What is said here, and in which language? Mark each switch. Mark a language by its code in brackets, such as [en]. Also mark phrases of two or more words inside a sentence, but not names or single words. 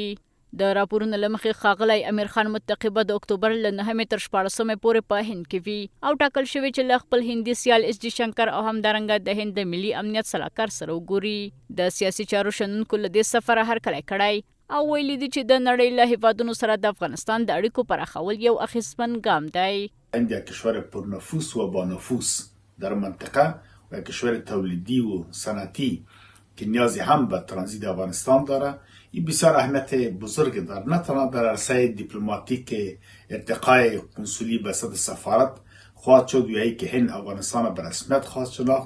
[ps] د راپورونو له مخې ښاغلی امیر خان متقي به د اکتوبر له 9 تر 14 پورې په هند کې وي او ټاکل شوی چې له خپل هندي سیال اس جي شنکر او همدارنګه د هند د ملي امنیت سلاکار سره وګوري. د سیاسي چارو شنونکو له دې سفره هرکلی کړی او ویلي دي چې د نړۍ له هیوادونو سره د افغانستان د اړیکو پراخول یو اخیستمن ګام دی. [fa] هند یک کشور پرنفوس و با نفوس در منطقه و کشور تولیدی و صنعتی که نیازی هم به ترانزیت افغانستان داره. این بسیار اهمیت بزرگ داره، نه تنها در عرصه دیپلماتیک ارتقای کنسولی به سطح سفارت خواهد شد یا که هند افغانستان به رسمیت خواهد شناخت.